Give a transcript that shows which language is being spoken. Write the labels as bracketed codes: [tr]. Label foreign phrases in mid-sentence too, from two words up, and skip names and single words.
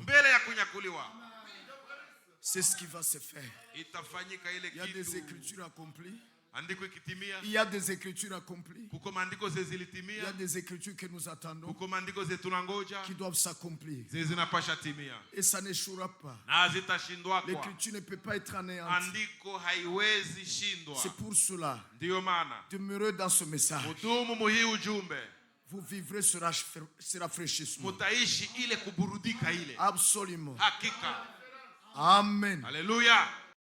[sw] Mbele ya kunyakuliwa [fr] C'est ce qui va se faire. [sw] itafanyika ile [fr] Il y a des [sw] kitu. [fr] écritures accomplies. [sw] Andiko ikitimia, [fr] Il y a des écritures accomplies. [sw] kuko maandiko [fr] Il y a [sw] zilitimia, [fr] des écritures que nous attendons [sw] kuko maandiko tunangoja [fr] qui doivent s'accomplir. [sw] zinapasha timia [fr] Et ça n'échouera pas. [sw] na hazitashindwa kwa. [fr] L'écriture ne peut pas être anéantie. [sw] Andiko haiwezi shindwa. [fr] C'est pour cela, [sw] Ndiyo maana [fr] demeurez dans ce message. [sw] mudumu muhii ujumbe, [fr] Vous vivrez ce rafraîchissement. [sw] mutaishi ile kuburudika ile. [fr] Absolument. [sw] Hakika. Amen. Haleluya.